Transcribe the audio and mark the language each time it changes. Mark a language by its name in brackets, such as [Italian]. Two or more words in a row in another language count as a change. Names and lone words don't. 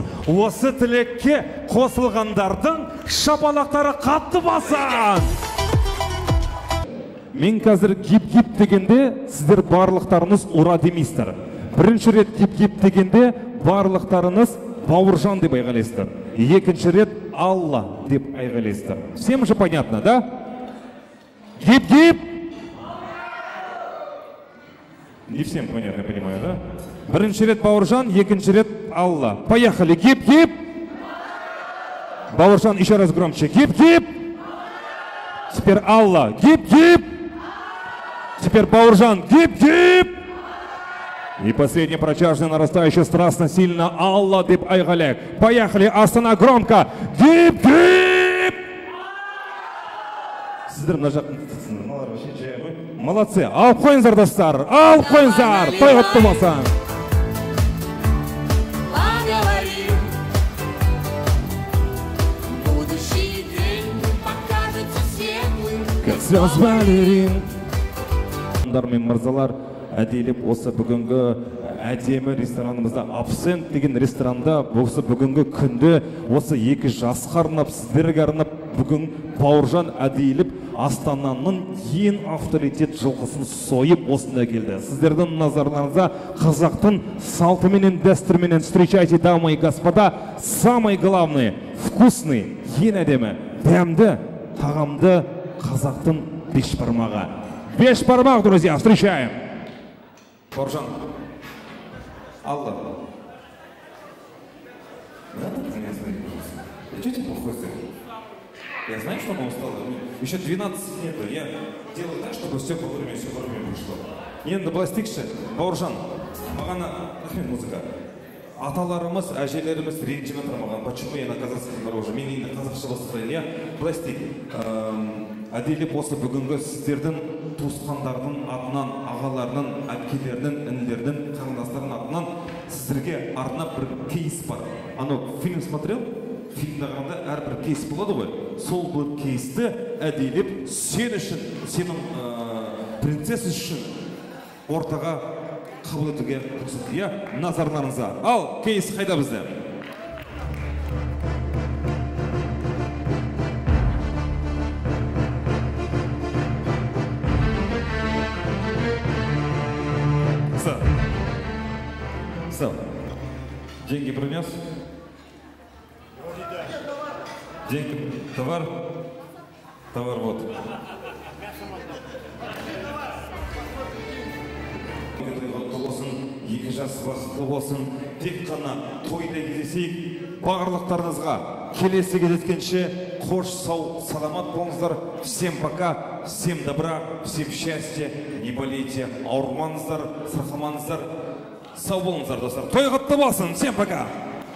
[Kazakh] Осы тілекке қосылғандардың шапалақтары қатты болсын. Мен қазір гип-гип дегенде, сіздер барлықтарыңыз ұра демейсіздер. Бірінші рет гип-гип дегенде, барлықтарыңыз Бауыржан деп айғайлайсыздар. Екінші рет Алла деп айғайлайсыздар. [Russian] Всем же понятно, да? Гип-гип! Не всем понятно, я понимаю, да? [Kazakh] Бірінші рет Бауыржан, екінші рет Алла. [Russian] Поехали! Гип-гип! Бауыржан, еще раз громче. Гип-гип! Теперь Алла. Гип-гип! Теперь Бауыржан. Гип-гип! И последний протяжный, нарастающий страстно сильно [Kazakh] Алла деп айғаляйық. [Russian] Поехали! Астана громко! Гип-гип! [Kazakh] Сіздер мына жақтың молодцы! Алып қойыңыздар, достар! Алып қойыңыздар! Той құтты болсын! [Russian] Как звезд балерин. [Kazakh] Мен мырзалар, әдейілеп осы бүгінгі әдемі ресторанымызда, Абсент деген ресторанда, осы бүгінгі күнде осы екі жасқа арнап, сіздерге арнап, бүгін Бауыржан әдейілеп Астананың ең авторитет жылқысын сойып осында келді. Сіздердің назарларыңызға қазақтың салтыменен, дәстүрменен [Russian] встречайте, дамы и господа, самый главный, вкусный, [Kazakh] ең әдемі, дәмді, тағамды қазақтың бешбармағы. Бешбармақ, [Russian] друзья, встречаем! Бауыржан, Алла. Что тебе плохой сын? Я знаю, что она устала. Еще 12 нету. Я делаю так, чтобы все вовремя вышло. [Kazakh] Енді былай істейікші, Бауыржан, маған рахмет музыка. Аталарымыз, әжелеріміз ренжіп жатыр маған. [Russian] Почему я на казахском дороже? [Kazakh] Мен енді қазақша бастайын. Былай істейік. Әдейілеп осы бүгінгі сіздердің туысқандардың атынан, ағаларының, әпкелердің, інілердің, қарындастардың атынан сіздерге арнап бір кейс бар. [Russian] Фильм смотрел? [Kazakh] Фильмді қарағанда әрбір кейс болады ғой. Сол бұл кейсті әдейілеп сен үшін, сенің принцесс үшін ортаға қабыл етуге рұқсат. Назарларыңызға. Ал, кейс қайда бізде? [Russian] Деньги принес? Деньги, товар? Товар вот. [Kazakh] Екі жас бақытты болсын, тек қана тойда кездесейік. Барлықтарыңызға келесі кездескенше қош, сау, саламат болыңыздар. [Russian] Всем пока, всем добра, всем счастья, не болейте, [Kazakh] ауырмаңыздар, сырқамаңыздар. Сау болыңыздар, достар. Той құтты болсын. [Russian] Всем пока.